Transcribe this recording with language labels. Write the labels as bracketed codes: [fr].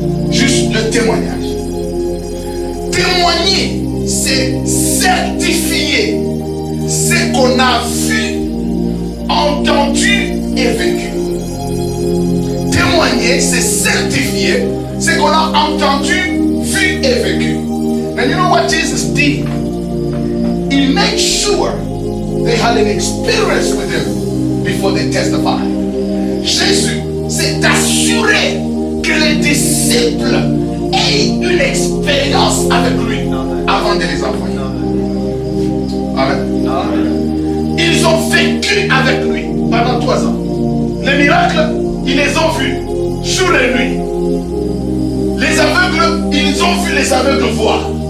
[fr] Juste le témoignage. Témoigner, c'est certifier ce qu'on a vu, entendu et vécu. Témoigner, c'est certifier ce qu'on a entendu, vu et vécu. [en] And you know what Jesus did? He made sure they had an experience with him before they testified. [fr] Jésus s'est assuré que les disciples aient une expérience avec lui avant de les envoyer. Amen. Ils ont vécu avec lui pendant 3 ans. Les miracles, ils les ont vus jour et nuit. Les aveugles, ils ont vu les aveugles voir.